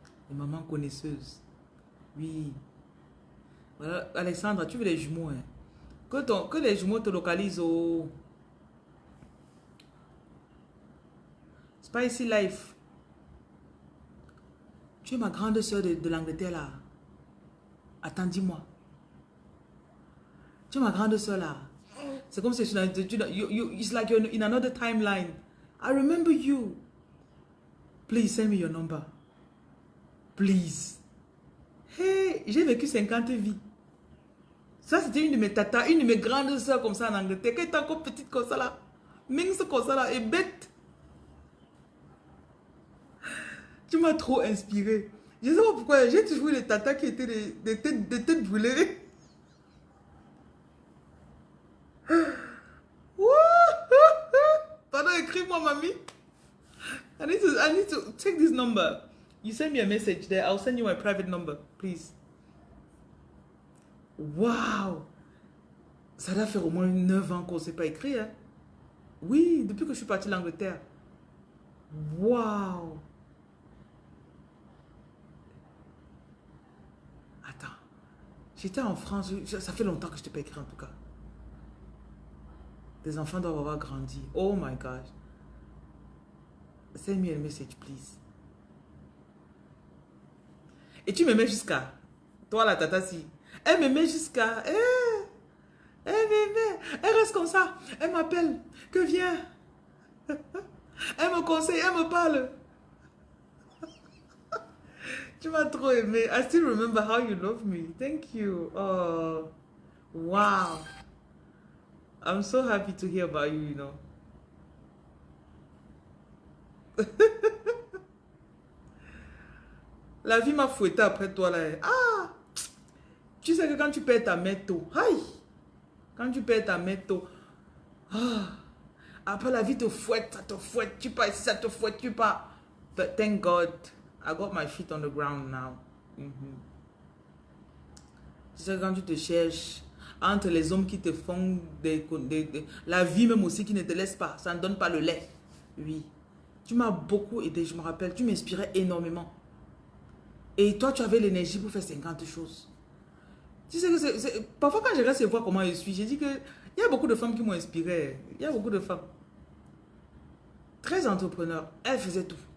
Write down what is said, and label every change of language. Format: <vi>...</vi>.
<fr>Les mamans connaisseuses. Oui. Voilà, Alexandra, tu veux les jumeaux, hein? Que les jumeaux te localisent au Spicy Life. Tu es ma grande soeur de l'Angleterre là. Attends, dis-moi. Tu es ma grande soeur là. C'est comme si</fr> <en>it's like you're in another timeline. I remember you. Please send me your number. Please. Hey,</en> <fr>j'ai vécu 50 vies. Ça, c'était une de mes tatas, une de mes grandes soeurs comme ça en Angleterre. Qui était encore petite comme ça là. Mince comme ça là. Et bête. Tu m'as trop inspiré. Je ne sais pas pourquoi. J'ai toujours eu les tatas qui étaient des têtes brûlées. Pardon, écris-moi, mamie.</fr> <en>I need to take this number. You send me a message there. I'll send you my private number, please. Wow.</en> <fr>Ça doit faire au moins 9 ans qu'on ne s'est pas écrit. Hein? Oui, depuis que je suis partie de l'Angleterre. Wow. J'étais en France, ça fait longtemps que je t'ai pas écrit en tout cas. Tes enfants doivent avoir grandi.</fr> <en>Oh my gosh. Send me a message, please.</en> <fr>Et tu m'aimais jusqu'à... Toi, la tata, si. Elle m'aimait jusqu'à... Elle m'aimait. Elle reste comme ça. Elle m'appelle. Que viens. Elle me conseille, elle me parle. Tu m'as trop aimé.</fr> <en>I still remember how you love me. Thank you. Oh, wow. I'm so happy to hear about you, you know.</en> <fr>La vie m'a fouetté après toi là. Ah, tu sais que quand tu perds ta métaux, aïe, quand tu perds ta métaux, ah, après la vie te fouette, ça te fouette, tu pars ici, ça te fouette, tu pars.</fr> <en>But thank God, I got my feet on the ground now.</en> <fr>Tu sais quand tu te cherches, entre les hommes qui te font la vie même aussi qui ne te laisse pas, ça ne donne pas le lait. Oui, tu m'as beaucoup aidé, je me rappelle, tu m'inspirais énormément. Et toi, tu avais l'énergie pour faire 50 choses. Tu sais que parfois quand je reste et vois comment je suis, j'ai dit que il y a beaucoup de femmes qui m'ont inspiré. Il y a beaucoup de femmes. Très entrepreneurs. Elles faisaient tout.</fr>